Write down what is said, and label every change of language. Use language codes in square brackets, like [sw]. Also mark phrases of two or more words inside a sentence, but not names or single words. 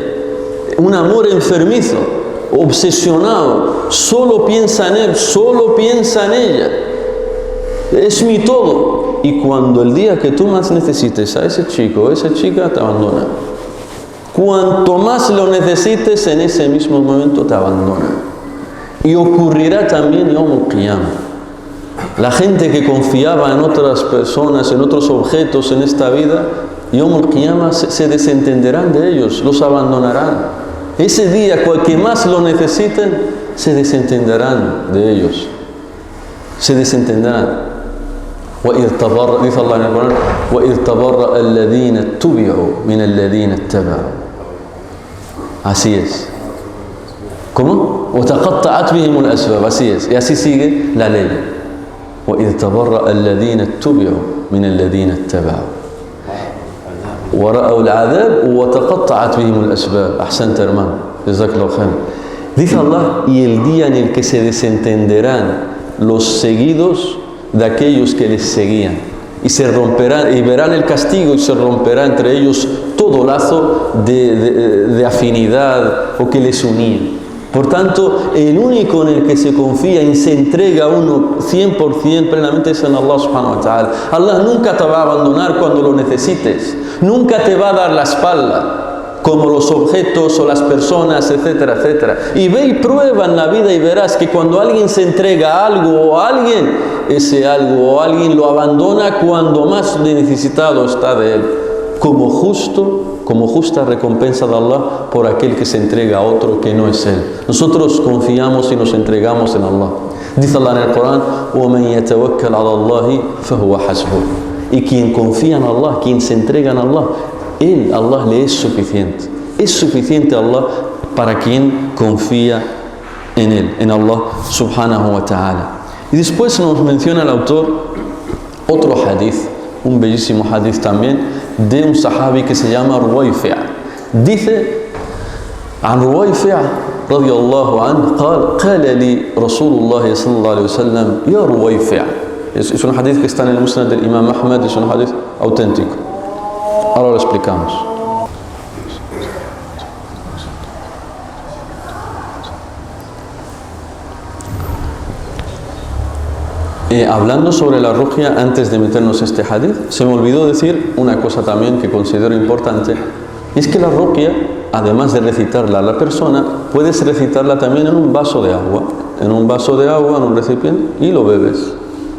[es] Un amor enfermizo, obsesionado, solo piensa en él, solo piensa en ella. Es mi todo. Y cuando el día que tú más necesites a ese chico o esa chica, te abandona. Cuanto más lo necesites, en ese mismo momento te abandona. Y ocurrirá también [ar] يوم القيامة. [es] La gente que confiaba en otras personas, en otros objetos en esta vida, [ar] يوم القيامة [es] se desentenderán de ellos, los abandonarán. Ese día, que más lo necesiten, se desentenderán de ellos. Se desentenderán. Dice Allah en el Corán: [ar] وَإِذْ تَبَرَّأَ الَّذِينَ اتُّبِعُوا مِنَ الَّذِينَ اتَّبَعُوا. [es] Así es. ¿Cómo? [ar] وَتَقَطَّعَتْ بِهِمُ الْأَسْبَابُ. [es] Así es. Y así sigue la ley. [ar] وَإِذْ تَبَرَّأَ الَّذِينَ اتُّبِعُوا مِنَ الَّذِينَ اتَّبَعُوا وَرَأَوْا الْعَذَابَ وَتَقَطَّعَتْ بِهِمُ الْأَسْبَابُ. [es] Ahsanta, hermano. [ar] جزاك الله خيرا. [es] Dice Allah: y el día en el que se desentenderán los seguidos de aquellos que les seguían, y se romperán, y verán el castigo, y se romperá entre ellos todo lazo de afinidad o que les unía. Por tanto, el único en el que se confía y se entrega uno 100% plenamente es en Allah [ar] سبحانه وتعالى. [es] Allah nunca te va a abandonar cuando lo necesites, nunca te va a dar la espalda como los objetos o las personas, etcétera, etcétera. Y ve y prueba en la vida y verás que cuando alguien se entrega a algo o a alguien, ese algo o alguien lo abandona cuando más necesitado está de él, como justa recompensa de Allah por aquel que se entrega a otro que no es él. Nosotros confiamos y nos entregamos en Allah. Dice Allah en el Corán: [ar] وَمَنْ يَتَوَكَّلْ عَلَى اللَّهِ فَهُوَ حَسْبُهُ. [es] Y quien confía en Allah, quien se entrega en Allah, Allah le es suficiente. Es suficiente Allah para quien confía en Él, en Allah [ar] سبحانه وتعالى. [es] Y después nos menciona el autor otro hadith, un bellísimo hadith también, de un sahabi que se llama Ruwayfi'. Dice: [ar] عن رويفع رضي الله عنه قال لي رسول الله صلى الله عليه وسلم يا رويفع. [es] Es un hadith que está en el Musnad del Imam Ahmad, es un hadith auténtico. Ahora lo explicamos. Hablando sobre la ruqya, antes de meternos este hadith, se me olvidó decir una cosa también que considero importante, y es que la ruqya, además de recitarla a la persona, puedes recitarla también en un vaso de agua, en un recipiente, y lo bebes.